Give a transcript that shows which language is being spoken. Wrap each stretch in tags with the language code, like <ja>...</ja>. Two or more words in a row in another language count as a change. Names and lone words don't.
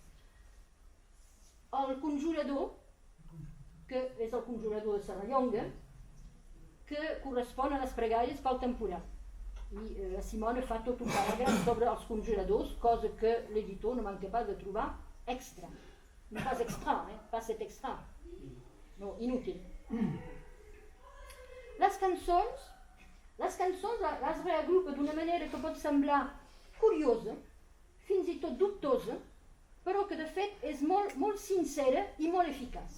<ca>El conjurador, que és el conjurador de Serrallonga, que correspon a les pregàries pel temporal. I la Simona fa tot un paràgraf sobre els conjuradors, cosa que l'editor no manca pas de trobar extra. No pas extra,</ca> <fr>pas cet extra.</fr> <ca>No, inútil. Les cançons les reagrupa d'una manera que pot semblar curiosa, fins i tot dubtosa, però que de fet és molt sincera i molt eficaç.</ca>